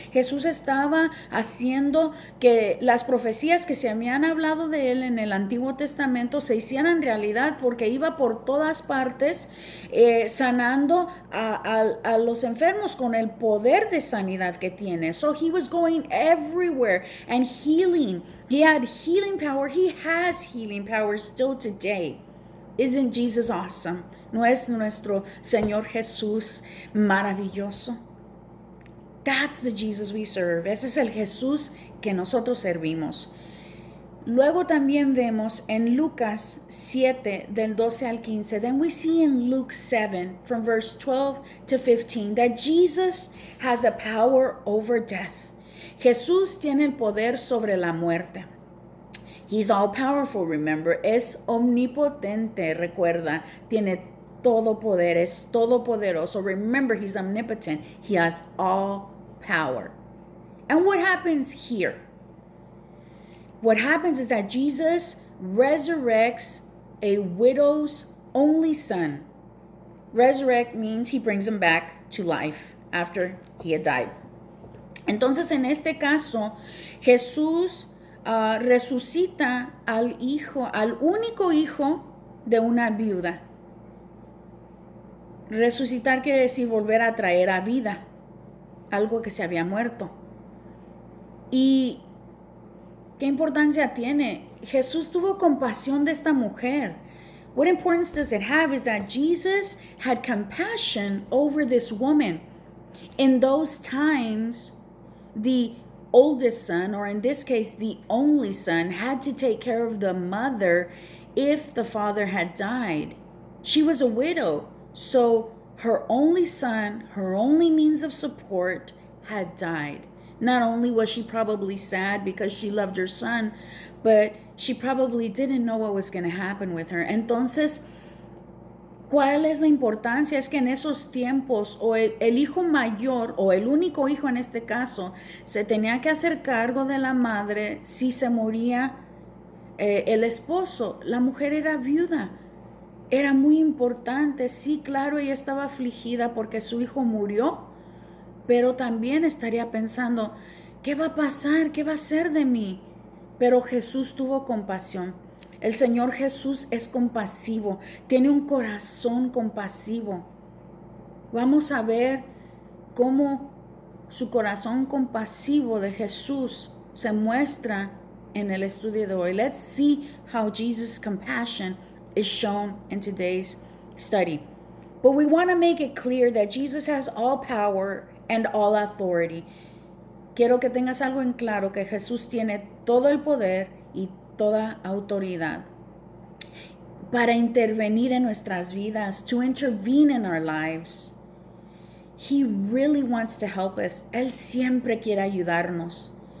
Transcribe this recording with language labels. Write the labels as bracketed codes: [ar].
[es] Jesús estaba haciendo que las profecías que se habían hablado de él en el Antiguo Testamento se hicieran realidad, porque iba por todas partes sanando a los enfermos con el poder de sanidad que tiene. [en] So he was going everywhere and healing. He had healing power. He has healing power still today. Isn't Jesus awesome? [es] ¿No es nuestro Señor Jesús maravilloso? [en] That's the Jesus we serve. [es] Ese es el Jesús que nosotros servimos. Luego también vemos en Lucas 7, del 12 al 15. [en] Then we see in Luke 7, from verse 12 to 15, that Jesus has the power over death. [es] Jesús tiene el poder sobre la muerte. [en] He's all powerful, remember. [es] Es omnipotente, recuerda. Tiene todo poder, es todopoderoso. [en] Remember, he's omnipotent. He has all power. And what happens here? What happens is that Jesus resurrects a widow's only son. Resurrect means he brings him back to life after he had died. [es] Entonces, en este caso, Jesús resucita al único hijo de una viuda. Resucitar quiere decir volver a traer a vida algo que se había muerto. ¿Y qué importancia tiene? Jesús tuvo compasión de esta mujer. [en] What importance does it have is that Jesus had compassion over this woman. In those times, the oldest son, or in this case, the only son, had to take care of the mother if the father had died. She was a widow, so her only son, her only means of support, had died. Not only was she probably sad because she loved her son, but she probably didn't know what was going to happen with her. [es] Entonces, ¿cuál es la importancia? Es que en esos tiempos, o el hijo mayor, o el único hijo en este caso, se tenía que hacer cargo de la madre si se moría el esposo. La mujer era viuda. Era muy importante. Sí, claro, ella estaba afligida porque su hijo murió, pero también estaría pensando, ¿qué va a pasar? ¿Qué va a ser de mí? Pero Jesús tuvo compasión. El Señor Jesús es compasivo, tiene un corazón compasivo. Vamos a ver cómo su corazón compasivo de Jesús se muestra en el estudio de hoy. [en] Let's see how Jesus' compassion is shown in today's study. But we want to make it clear that Jesus has all power and all authority. [es] Quiero que tengas algo en claro, que Jesús tiene todo el poder y toda autoridad para intervenir en nuestras vidas, [en] to intervene in our lives. He really wants to help us. [es] Él siempre quiere ayudarnos.